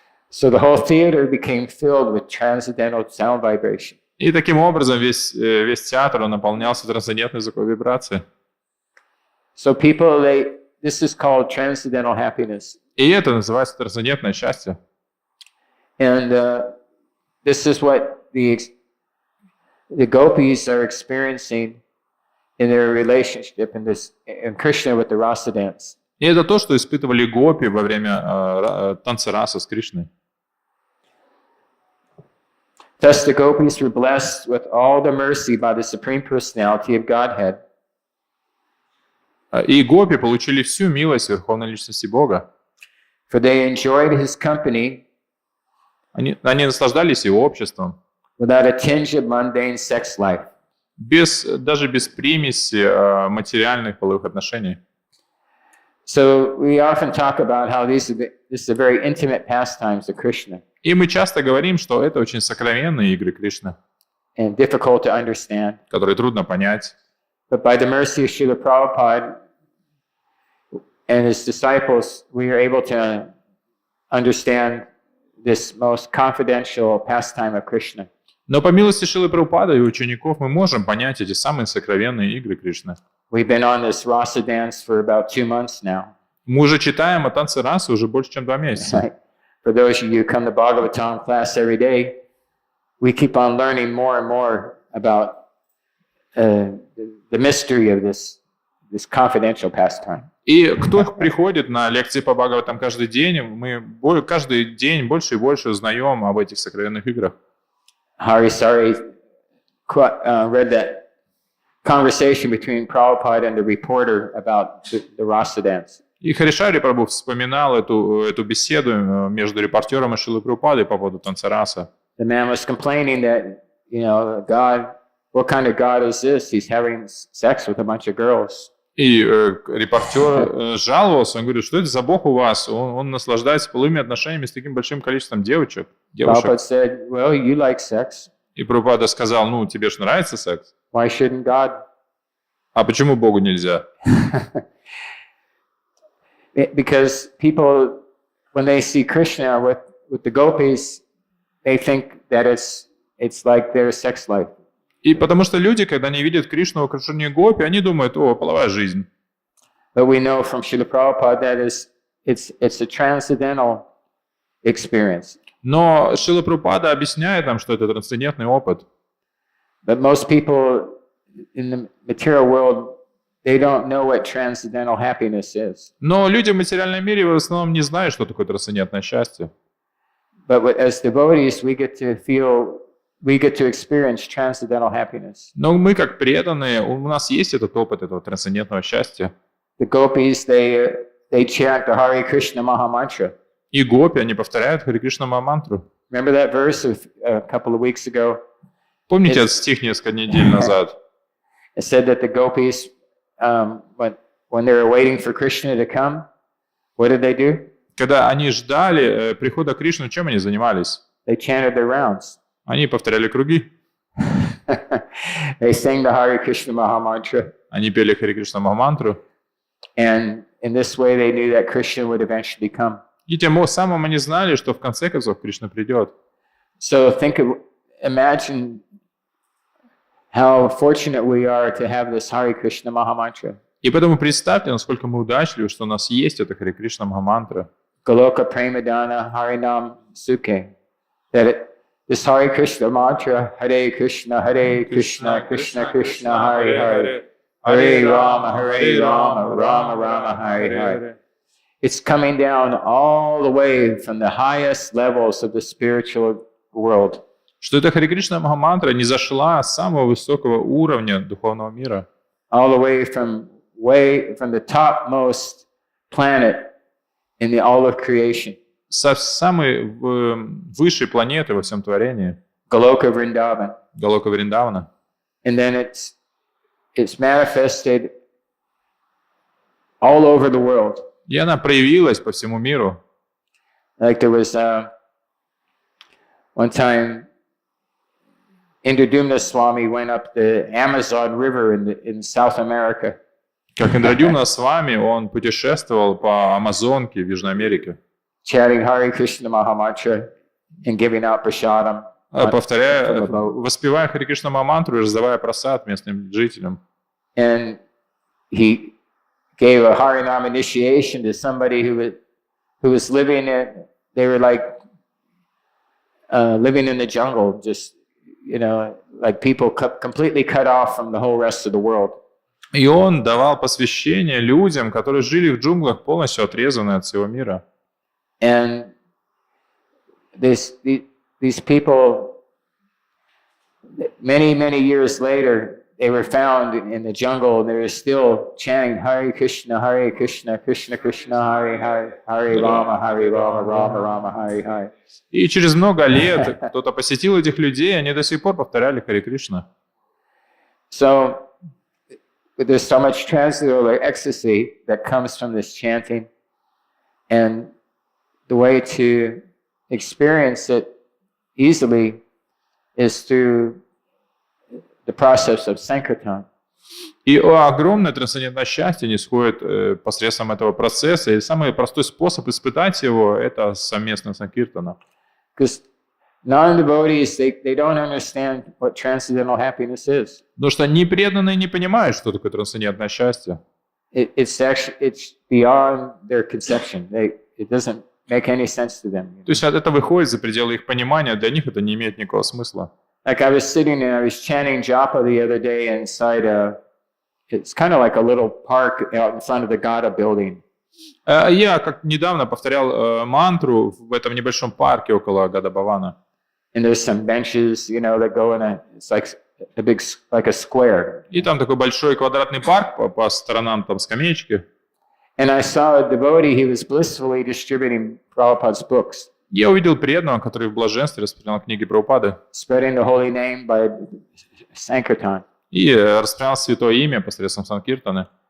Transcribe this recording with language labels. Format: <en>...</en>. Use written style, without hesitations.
<en>So the whole theater became filled with transcendental sound vibration.</en> <ru>И таким образом весь театр он наполнялся трансцендентной звуковой вибрацией.</ru> <en>So people, this is called transcendental happiness.</en> <ru>И это называется трансцендентное счастье.</ru> <en>And this is what the gopis are experiencing in their relationship in Krishna with the rasa dance.</en> <ru>И это то, что испытывали гопи во время танца раса с Кришной.</ru> <en>Thus the gopis were blessed with all the mercy by the Supreme Personality of Godhead.</en> <ru>И гопи получили всю милость Верховной Личности Бога.</ru> <en>For they enjoyed his company.</en> <ru>Они наслаждались его обществом.</ru> <en>Without a tinge of mundane sex life.</en> <ru>Даже без примеси материальных половых отношений.</ru> <en>So we often talk about how this is a very intimate pastimes of Krishna.</en> <ru>И мы часто говорим, что это очень сокровенные игры Кришны,</ru> <en>and difficult to understand.</en> <ru>которые трудно понять.</ru> <en>But by the mercy of Srila Prabhupada and his disciples, we are able to understand this most confidential pastime of Krishna.</en> <ru>Но по милости Шрилы Прабхупады и учеников мы можем понять эти самые сокровенные игры Кришны.</ru> <en>We've been on this rasa dance for about 2 months now.</en> <ru>Мы уже читаем о танце расы уже больше, чем 2 месяца.</ru> <en>Right? For those of you who come to Bhagavatam class every day, we keep on learning more and more about the mystery of this confidential pastime.</en> <ru>И кто приходит на лекции по Бхагаватам каждый день, мы каждый день больше и больше узнаем об этих сокровенных играх.</ru> <en>Hari Sari read that conversation between Prabhupada and the reporter about the rasa dance.</en> <ru>И Харишари Прабху вспоминал эту беседу между репортером и Шрилой Прабхупадой по поводу танца раса.</ru> <en>The man was complaining that, God, what kind of God is this? He's having sex with a bunch of girls.</en> <ru>И репортер жаловался, он говорит, что это за Бог у вас? Он наслаждается половыми отношениями с таким большим количеством девушек.</ru> <en>Prabhupada said, well, you like sex.</en> <ru>И Прабхупада сказал, тебе же нравится секс?</ru> <en>Why shouldn't God?</en> <ru>А почему Богу нельзя?</ru> <en>Because people, when they see Krishna with the gopis, they think that it's like their sex life.</en> <ru>И потому что люди, когда они видят Кришну в окружении гопи, они думают, половая жизнь.</ru> <en>But we know from Srila Prabhupada that it's a transcendental experience.</en> <ru>Но Шрила Прабхупада объясняет нам, что это трансцендентный опыт.</ru> <en>But most people in the material world, they don't know what transcendental happiness is.</en> <ru>Но люди в материальном мире в основном не знают, что такое трансцендентное счастье.</ru> <en>But as devotees, we get to experience transcendental happiness.</en> <ru>Но мы, как преданные, у нас есть этот опыт этого трансцендентного счастья.</ru> <en>The gopis, they chant the Hare Krishna Maha Mantra.</en> <ru>И гопи, они повторяют Харе Кришна Махамантру.</ru> <en>Remember that verse a couple of weeks ago?</en> <ru>Помните этот стих несколько недель назад?</ru> <en>It said that the gopis, when they were waiting for Krishna to come, what did they do?</en> <ru>Когда они ждали прихода Кришны, чем они занимались?</ru> <en>They chanted their rounds.</en> <ru>Они повторяли круги.</ru> <en>They sang the Hare Krishna Maha Mantra.</en> <ru>Они пели Харе Кришна Махамантру.</ru> <en>And in this way they knew that Krishna would eventually come.</en> <ru>И тем самым они знали, что в конце концов Кришна придет.</ru> <en>So imagine how fortunate we are to have this Hare Krishna Maha Mantra.</en> <ru>И поэтому представьте, насколько мы удачливы, что у нас есть эта Харе Кришна Махамантра.</ru> <bn>Goloka Premadana Harinam Sukhe.</bn> <en>That this Hare Krishna mantra, Hare Krishna, Krishna Krishna, Hare Hare, Hare Rama, Rama Rama, Hare Hare. It's coming down all the way from the highest levels of the spiritual world.</en> <ru>Что эта Харе Кришна Махамантра не зашла с самого высокого уровня духовного мира.</ru> <en>All the way from the topmost planet in all of creation.</en> <ru>самой высшей планеты во всем творении,</ru> <en>Goloka Vrindavan.</en> <ru>Галока Вриндавана.</ru> <en>And then it's manifested all over the world.</en> <ru>И она проявилась по всему миру.</ru> <en>Like there was one time, Indradumna Swami went up the Amazon River in South America.</en> <ru>Как Индрадюмна с вами, он путешествовал по Амазонке в Южной Америке,</ru> <en>Chanting Hare Krishna Mahamantra and giving out prasadam.</en> <ru>повторяя, воспевая Харе Кришна Мамантру и раздавая прасад местным жителям.</ru> <en>And he gave a Harinam initiation to somebody who was living in, they were like living in the jungle, just, like people completely cut off from the whole rest of the world.</en> <ru>И он давал посвящение людям, которые жили в джунглях, полностью отрезанные от всего мира.</ru> <en>And these people, many years later, they were found in the jungle and they were still chanting Hare Krishna, Krishna Krishna, Hare Hare, Hare Rama, Rama Rama, Hare Hare.</en> <ru>И через много лет кто-то посетил этих людей, они до сих пор повторяли Харе Кришна.</ru> <en>So there's so much transcendental ecstasy that comes from this chanting, and the way to experience it easily is through the process of Sankirtan.</en> <ru>И огромное трансцендентное счастье нисходит посредством этого процесса, и самый простой способ испытать его – это совместно санкиртана.</ru> <en>Because non-devotees, they don't understand what transcendental happiness is.</en> <ru>Потому что непреданные не понимают, что такое трансцендентное счастье.</ru> <en>It's beyond their conception. It doesn't make any sense to them.</en> <ru>То есть это выходит за пределы их понимания, для них это не имеет никакого смысла.</ru> <en>Like I was sitting and I was chanting japa the other day inside it's kind of like a little park out in front of the Gada building.</en> <ru>Я как недавно повторял мантру в этом небольшом парке около Гада-Бхавана.</ru> <en>And there's some benches, that go in it's like a big, like a square.</en> <ru>И там такой большой квадратный парк, по сторонам там скамеечки.</ru> <en>And I saw a devotee, he was blissfully distributing Prabhupada's books.</en> <ru>Я увидел преданного, который в блаженстве распространял книги Прабхупады.</ru> <en>Spreading the holy name by Sankirtan.</en> <ru>И распространял святое имя посредством санкиртаны.</ru>